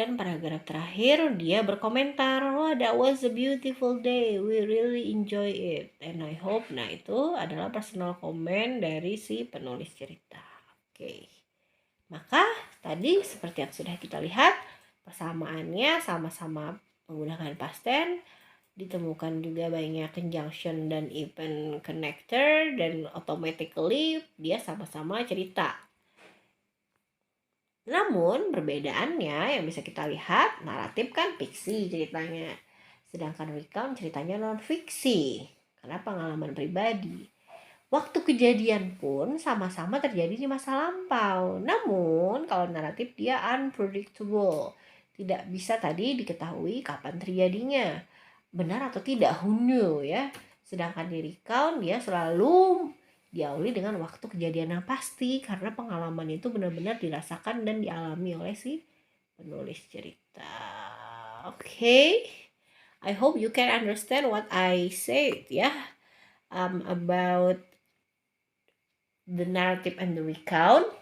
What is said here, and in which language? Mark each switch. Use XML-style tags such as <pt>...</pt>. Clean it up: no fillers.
<id>Dan paragraf terakhir dia berkomentar, wah,</id> <en>that was a beautiful day, we really enjoy it and I hope.</en> <id>Nah, itu adalah personal comment dari si penulis cerita. Oke. Maka tadi seperti yang sudah kita lihat, persamaannya sama-sama menggunakan past tense, ditemukan juga banyak conjunction dan even connector, dan automatically dia sama-sama cerita. Namun perbedaannya yang bisa kita lihat, naratif kan fiksi ceritanya, sedangkan recount ceritanya non-fiksi karena pengalaman pribadi. Waktu kejadian pun sama-sama terjadi di masa lampau. Namun kalau naratif dia unpredictable, tidak bisa tadi diketahui kapan terjadinya, benar atau tidak,</id> <en>who knew</en> <id>ya. Sedangkan di recount dia selalu diawali dengan waktu kejadian yang pasti karena pengalaman itu benar-benar dirasakan dan dialami oleh si penulis cerita.</id> <en>Okay, I hope you can understand what I said ya, about the narrative and the recount.</en>